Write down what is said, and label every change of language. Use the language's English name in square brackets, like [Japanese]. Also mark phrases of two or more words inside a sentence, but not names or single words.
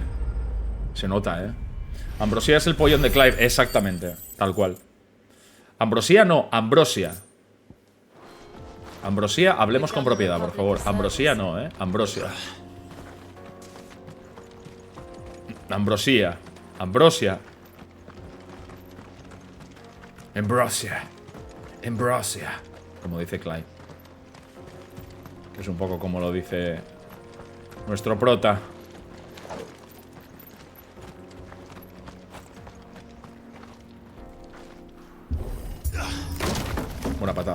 [Spanish] Se nota, Ambrosía es el pollón de Clive. Exactamente, tal cual. Ambrosía no, Ambrosia. Ambrosía, hablemos con propiedad, por favor. Ambrosía no, Ambrosia. Ambrosía. Ambrosia. Ambrosia. Ambrosia. Como dice Clive. Que es un poco como lo dice nuestro prota. Buena patada.